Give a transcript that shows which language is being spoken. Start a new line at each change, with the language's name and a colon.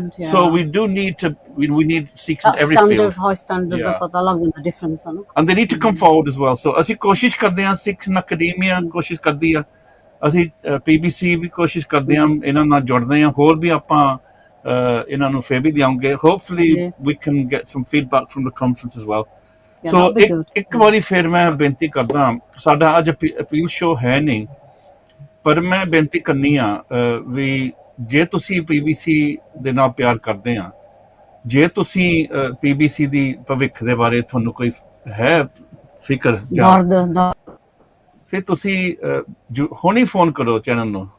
English: So we do need to we need Sikhs in every field. High standard
Punjabi: ਦਾ ਪਤਾ ਲੱਗ ਜਾਂਦਾ difference ਹੈ ਨਾ।
English: And they need to come forward as well.
Punjabi: So ਅਸੀਂ ਕੋਸ਼ਿਸ਼ ਕਰਦੇ ਹਾਂ, Sikhs in academia ਕੋਸ਼ਿਸ਼ ਕਰਦੀ ਆ, ਅਸੀਂ PBC ਵੀ ਕੋਸ਼ਿਸ਼ ਕਰਦੇ ਹਾਂ, ਇਹਨਾਂ ਨਾਲ ਜੁੜਦੇ ਹਾਂ। ਹੋਰ ਵੀ ਆਪਾਂ ਇਹਨਾਂ ਨੂੰ ਫੇਰ ਵੀ ਦਿਆਂਗੇ।
English: Hopefully we can get some feedback from the conference as well.
Punjabi: ਸੋ ਇੱਕ ਵਾਰੀ ਫਿਰ ਮੈਂ ਬੇਨਤੀ ਕਰਦਾ, ਸਾਡਾ ਅੱਜ ਅਪੀਲ ਸ਼ੋਅ ਹੈ ਨਹੀਂ, ਪਰ ਮੈਂ ਬੇਨਤੀ ਕਰਨੀ ਆ ਵੀ ਜੇ ਤੁਸੀਂ PBC ਦੇ ਨਾਲ ਪਿਆਰ ਕਰਦੇ ਆ, ਜੇ ਤੁਸੀਂ PBC ਦੀ ਭਵਿੱਖ ਦੇ ਬਾਰੇ ਤੁਹਾਨੂੰ ਕੋਈ ਹੈ ਫਿਕਰ, ਫਿਰ ਤੁਸੀਂ ਹੁਣੀ ਫੋਨ ਕਰੋ ਚੈਨਲ ਨੂੰ।